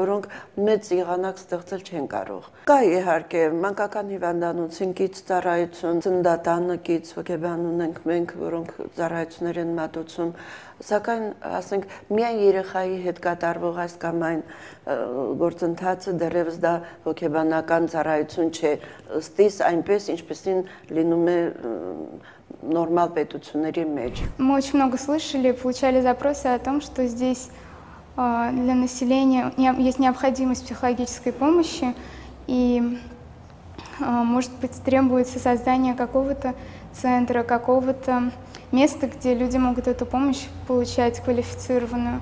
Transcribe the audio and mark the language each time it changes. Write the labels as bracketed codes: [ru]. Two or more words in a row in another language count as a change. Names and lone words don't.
[hy] որոնք մեծ եղանակ ստեղծել չեն կարող։ Կա իհարկե մանկական հիվանդանոցին կից ծառայություն, ծննդատանը կից հոգեբան ունենք մենք, որոնք ծառայություններ են մատուցում, սակայն ասենք միայն երեխայի հետ կատարվող այս կամ այն գործընթացը դեռևս դա հոգեբանական ծառայություն չէ, ըստ իս այնպես ինչպեսին լինում է нормал պետությունների մեջ. [ru] Мы очень много слышали, получали запросы о том, что здесь для населения есть необходимость психологической помощи и, может быть, требуется создание какого-то центра, какого-то места, где люди могут эту помощь получать квалифицированную.